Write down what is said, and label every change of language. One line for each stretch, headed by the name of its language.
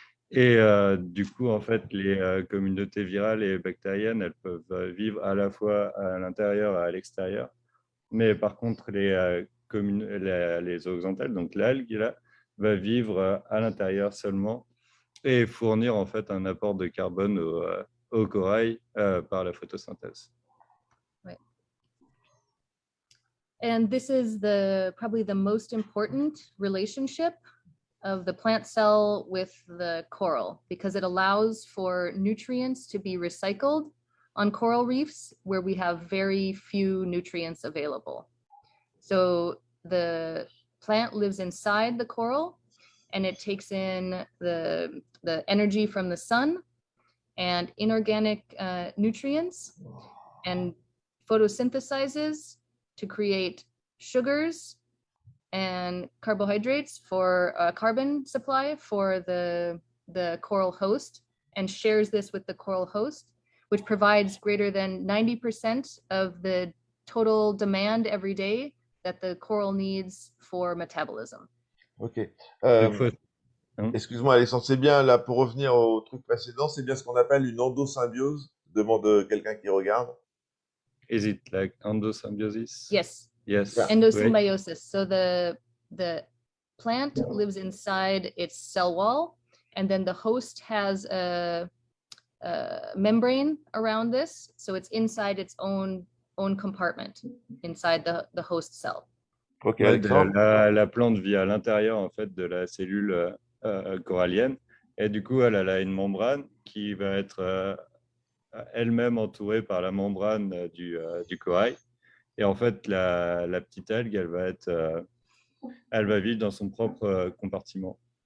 French: Et du coup, en fait, les communautés virales et bactériennes, elles peuvent vivre à la fois à l'intérieur et à l'extérieur. Mais par contre, les zooxanthelles, donc l'algue, là, va vivre à l'intérieur seulement et fournir en fait un apport de carbone au corail par la photosynthèse.
English: Right. And this is probably the most important relationship of the plant cell with the coral, because it allows for nutrients to be recycled on coral reefs where we have very few nutrients available. So the plant lives inside the coral and it takes in the energy from the sun and inorganic nutrients and photosynthesizes to create sugars and carbohydrates for a carbon supply for the coral host, and shares this with the coral host, which provides greater than 90% of the total demand every day that the coral needs for metabolism.
French: Ok. Hein? Excuse-moi, Alexandre, c'est bien, là, pour revenir au truc précédent, c'est bien ce qu'on appelle une endosymbiose? Demande quelqu'un qui regarde.
English: Is it like endosymbiosis? Yes. Yes. Endosymbiosis. Right. So the plant lives inside its cell wall, and then the host has a membrane around this, so it's inside its own compartment inside the host cell.
French: Ok, Ouais, Alexandre. la plante vit à l'intérieur en fait de la cellule corallienne, et du coup elle a une membrane qui va être elle-même entourée par la membrane du corail. Et en fait, la petite algue, elle va vivre dans son propre compartiment.